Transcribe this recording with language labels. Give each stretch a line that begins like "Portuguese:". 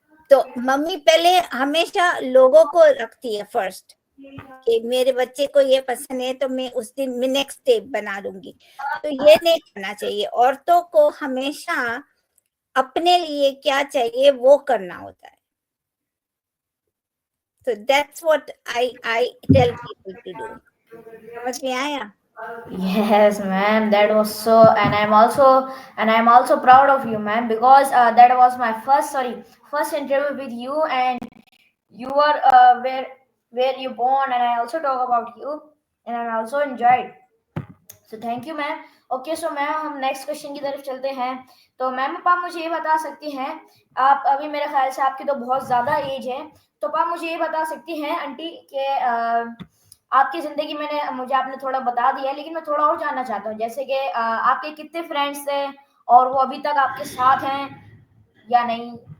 Hindi: तो मम्मी पहले हमेशा लोगों को रखती है फर्स्ट कि मेरे बच्चे को ये पसंद है तो मैं उस दिन मैं नेक्स्ट डे बना दूँगी। तो ये नहीं करना चाहिए, औरतों को हमेशा अपने लिए क्या चाहिए वो करना होता है।
English: So that's what I tell people to do.
Hindi: समझ में आया?
English: Yes, ma'am. That was so, and I'm also proud of you, ma'am, because that was my first interview with you, and you were where you born, and I also talk about you, and I also enjoyed. So thank you ma'am.
Hindi: Okay, so ma'am हम next question की तरफ चलते हैं। तो ma'am आप मुझे ये बता सकती हैं, आप अभी मेरे ख्याल से आपकी तो बहुत ज़्यादा एज है, तो आप मुझे ये बता सकती हैं आंटी कि आपकी ज़िंदगी मुझे आपने थोड़ा बता दिया है, लेकिन मैं थोड़ा और जानना चाहता हूँ, जैसे कि आपके कितने फ्रेंड्स थे और वो अभी तक आपके साथ हैं या नहीं?